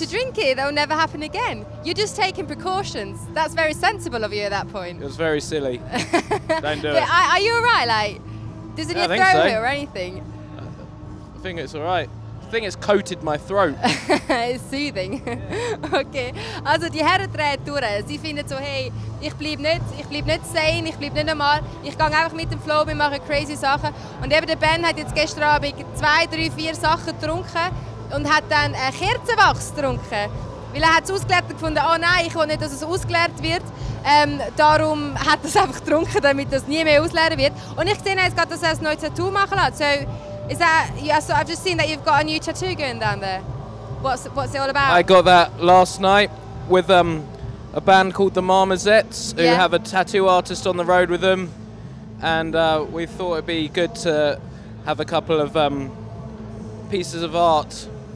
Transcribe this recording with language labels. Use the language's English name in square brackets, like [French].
[English] Yeah, to drink it. That will never happen again. You're just taking precautions. That's very sensible of you at that point. It was very silly. Don't do it. Are you alright? Like, doesn't you throw it or anything? I think it's alright. I think it's coated my throat. It's soothing. Okay. [German] Also die Herren drehen durch. Sie finden so, hey, ich bleib nicht sane, ich bleib nicht normal. Ich gehe einfach mit dem Flow, wir machen crazy Sachen. Und eben der Ben hat jetzt gestern Abend 2, 3, 4 Sachen getrunken und hat dann Kerzenwachs getrunken. Weil er hat es ausgeleert und gefunden, oh nein, ich will nicht, dass es ausgeleert wird. Darum hat er es einfach getrunken, damit es nie mehr ausleeren wird. Und ich sehe jetzt gerade, dass er ein neues Tattoo machen lässt. [English] So, is that? Yeah, so I've just seen that you've got a new tattoo going down there. What's it all about? I got that last night with a band called the Marmosettes, who have a tattoo artist on the road with them, and we thought it'd be good to have a couple of pieces of art.